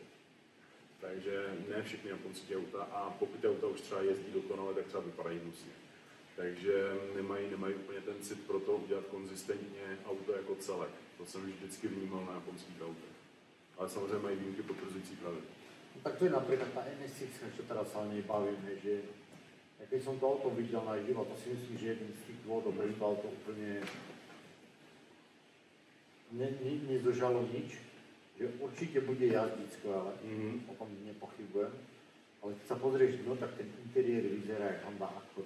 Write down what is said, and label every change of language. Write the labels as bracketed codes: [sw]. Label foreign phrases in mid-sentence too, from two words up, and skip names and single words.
[cs] Takže ne všechny japonské auta a pokud ty auta už třeba jezdí dokonale, tak třeba vypadají hnusně. Takže nemají úplně ten cit pro to udělat konzistentně auto jako celek. To jsem vždycky vnímal na japonských autech. Ale samozřejmě mají výjimky potvrzující pravidla. [sk] No, tak to je napríklad tá NSX, čo teraz sa o nej bavíme, že keď som to auto videl na živo, to si myslím, že jeden z tých dôvodov, prečo to auto úplne nezožalo nič, že určite bude jazdiť skvelé, o tom nepochybujem, ale keď sa pozrieš dnu, tak ten interiér vyzerá jak Honda Accord.